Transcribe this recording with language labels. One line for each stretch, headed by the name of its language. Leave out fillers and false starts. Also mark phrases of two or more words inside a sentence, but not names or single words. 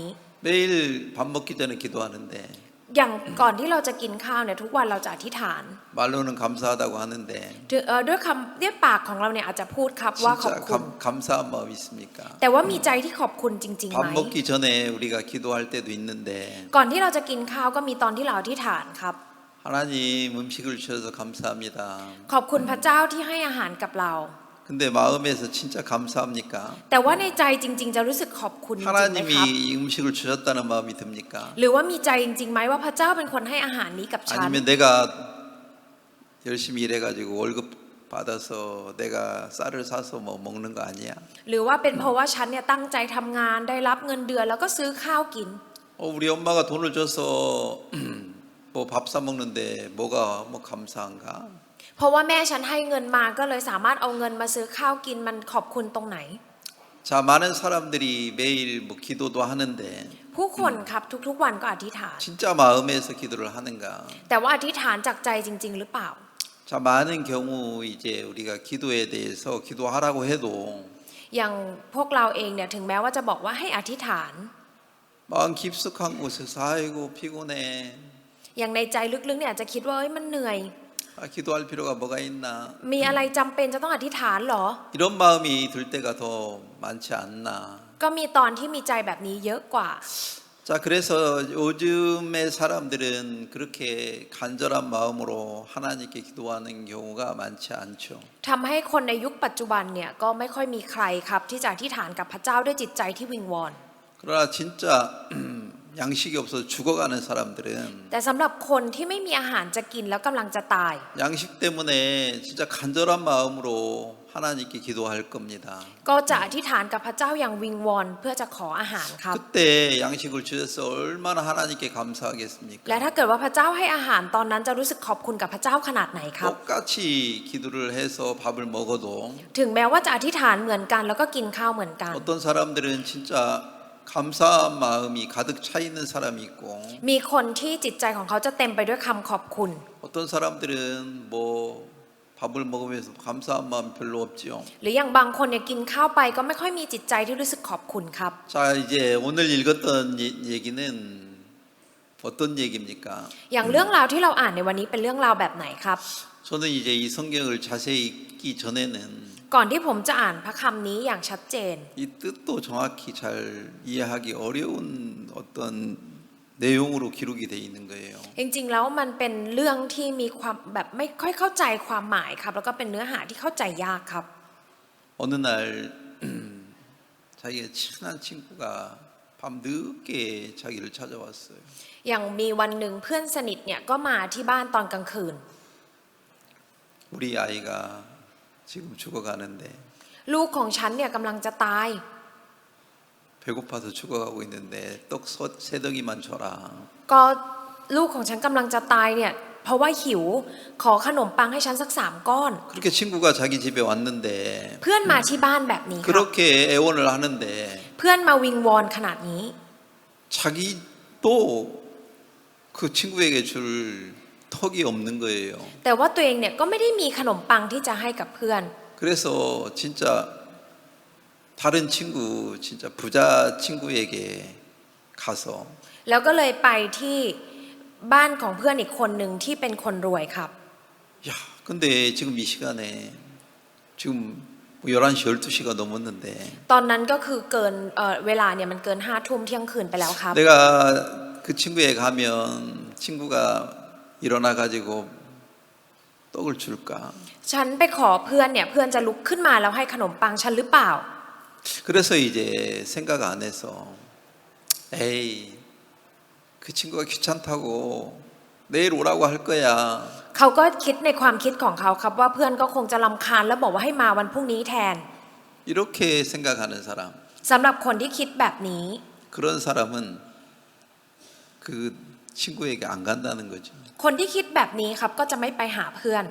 Korean: 매일 밥 먹기 전에 기도하는데
Thai: อย่างก่อนที่เราจะกินข้าวเนี่ยทุกวันเราจะอธิษฐาน
Korean: 말로는 감사하다고 하는데
Thai: ด้วยปากของเราเนี่ยอาจจะพูดครับว่าขอบ
Korean: 진짜
Thai: คุณ
Korean: 감사한 마음 있습니까?
Thai: แต่ว่ามีใจที่ขอบคุณจริงๆไหม
Korean: 밥 먹기 전에 우리가 기도할 때도 있는데
Thai: ก่อนที่เราจะกินข้าวก็มีตอนที่เราอธิษฐานครับ
Korean: 하나님 음식을 주셔서 감사합니다.
Thai: ขอบคุณพระเจ้าที่ให้อาหารกับเรา
Korean: 근데 마음에서 진짜 감사합니까?
Thai: แต่ว่าในใจจริงๆจะรู้สึกขอบคุณจริงไหมครับ
Korean: 하나님이 이 음식을 주셨다는 마음이 듭니까?
Thai: หรือว่ามีใจจริงๆไหมว่าพระเจ้าเป็นคนให้อาหารนี้กับฉัน
Korean: 아니면 내가 열심히 일해가지고 월급 받아서 내가 쌀을 사서 뭐 먹는 거 아니야?
Thai: หรือว่าเป็นเพราะว่าฉันเนี่ยตั้งใจทำงานได้รับเงินเดือนแล้วก็ซื้อข้าวกิน
Korean: 우리 엄마가 돈을 줘서 뭐 밥 사 먹는데 뭐가 뭐 감사한가?
Thai: เพราะว่าแม่ฉันให้เงินมาก็เลยสามารถเอาเงินมาซื้อข้าวกินมันขอบคุณตรงไหน
Korean: 자, 많은 사람들이 매일 뭐 기도도 하는데
Thai: ผู้คนครับทุกๆวันก็อธิษฐาน
Korean: 진짜 마음에서 기도를 하는가?
Thai: แต่ว่าอธิษฐานจากใจจริงๆหรือเปล่า
Korean: 자, 많은 경우 이제 우리가 기도에 대해서 기도하라고 해도
Thai: อย่างพวกเราเองเนี่ยถึงแม้ว่าจะบอกว่าให้อธิษฐาน
Korean: 마음 깊숙한 곳에서 아이고 피곤해.
Thai: อย่างในใจลึกๆเนี่ยอาจจะคิดว่าเอ้ยมันเหนื่อย
Korean: 기도할 필요가 뭐가 있나?
Thai: มีอะไรจำเป็นจะต้องอธิษฐานเหรอ
Korean: 이런 마음이 들 때가 더 많지 않나?
Thai: ก็มีตอนที่มีใจแบบนี้เยอะกว่า
Korean: 자, 그래서 요즘의 사람들은 그렇게 간절한 마음으로 하나님께 기도하는 경우가 많지 않죠.
Thai: ทำให้คนในยุคปัจจุบันเนี่ยก็ไม่ค่อยมีใครครับที่จะอธิษฐานกับพระเจ้าด้วยจิตใจที่วิงวอน
Korean: 그러나 진짜 양식이 없어서 죽어가는 사람들은
Thai: แต่สำหรับคนที่ไม่มีอาหารจะกินแล้วกำลังจะตาย
Korean: 양식 때문에 진짜 간절한 마음으로 하나님께 기도할 겁니다.
Thai: ก็จะอธิษฐานกับพระเจ้าอย่างวิงวอนเพื่อจะขออาหารครับ
Korean: 그때 양식을 주셔서 얼마나 하나님께 감사하겠습니까?
Thai: และถ้าเกิดว่าพระเจ้าให้อาหารตอนนั้นจะรู้สึกขอบคุณกับพระเจ้าขนาดไหนครับ
Korean: 똑같이 기도를 해서 밥을 먹어도
Thai: ถึงแม้ว่าจะอธิษฐานเหมือนกันแล้วก็กินข้าวเหมือนกัน
Korean: 어떤 사람들은 진짜 감사한 마음이 가득 차 있는 사람이 있고
Thai: มีคนที่จิตใจของเขาจะเต็มไปด้วยคำขอบคุณ
Korean: 어떤 사람들은 뭐 밥을 먹으면서 감사한 마음 별로 없지요.
Thai: หรืออย่างบางคนเนี่ยกินข้าวไปก็ไม่ค่อยมีจิตใจที่รู้สึกขอบคุณครับ
Korean: 자, 이제 오늘 읽었던 얘기는 어떤 얘기입니까?
Thai: อย่างเรื่องราวที่เราอ่านในวันนี้เป็นเรื่องราวแบบไหนครับ
Korean: 저는 이제 이 성경을 자세히 읽기 전에는
Thai: ก่อนที่ผมจะอ่านพระคำนี้อย่างชัดเจน
Korean: 이 뜻도 정확히 잘 이해하기 어려운 어떤 내용으로 기록이 돼 있는 거예요.
Thai: จริงๆแล้วมันเป็นเรื่องที่มีความแบบไม่ค่อยเข้าใจความหมายครับแล้วก็เป็นเนื้อหาที่เข้าใจยากครับ
Korean: 어느 날 자기가 친한 친구가 밤 늦게 자기를 찾아왔어요.
Thai: อย่างมีวันหนึ่งเพื่อนสนิทเนี่ยก็มาที่บ้านตอนกลางคืน
Korean: 우리 아이가 지금 죽어가는데
Thai: ลูกของฉันเนี่ยกำลังจะตาย
Korean: 배고파서 죽어가고 있는데 떡 세 덩이만 줘라.
Thai: ก็ลูกของฉันกำลังจะตายเนี่ยเพราะว่าหิวขอขนมปังให้ฉันสัก3 ก้อน
Korean: 그렇게 친구가 자기 집에 왔는데
Thai: เพื่อนมาที่บ้านแบบนี้ครับ
Korean: 그렇게 애원을 하는데
Thai: เพื่อนมาวิงวอนขนาดนี้
Korean: 자기도 그 친구에게 줄 턱이 없는 거예요.
Thai: แต่ว่าตัวเองเนี่ยก็ไม่ได้มีขนมปังที่จะให้กับเพื่อน
Korean: 그래서 진짜 다른 친구 진짜 부자 친구에게 가서
Thai: แล้วก็เลยไปที่บ้านของเพื่อนอีกคนหนึ่งที่เป็นคนรวยครับ
Korean: 야, 근데 지금 이 시간에 지금 11시 12시가 넘었는데
Thai: ตอนนั้นก็คือเกินเวลาเนี่ยมันเกิน5 ทุ่มเที่ยงคืนไปแล้วครับ
Korean: 내가 그 친구에 가면 친구가 일어나 가지고 떡을 줄까?
Thai: ฉันไปขอเพื่อนเนี่ยเพื่อนจะลุกขึ้นมาแล้วให้ขนมปังฉันหรือเปล่า
Korean: 그래서 이제 생각 안 해서 에이 그 친구가 귀찮다고 내일 오라고 할 거야.
Thai: เขาก็คิดในความคิดของเขาครับว่าเพื่อนก็คงจะรำคาญแล้วบอกว่าให้มาวันพรุ่งนี้แทน
Korean: 이렇게 생각하는 사람.
Thai: สำหรับคนที่คิดแบบนี้
Korean: 그런 사람은 그 친구에게 안 간다는 거죠.
Thai: คนที่คิดแบบนี้ครับก็จะไม่ไปหาเพื่อน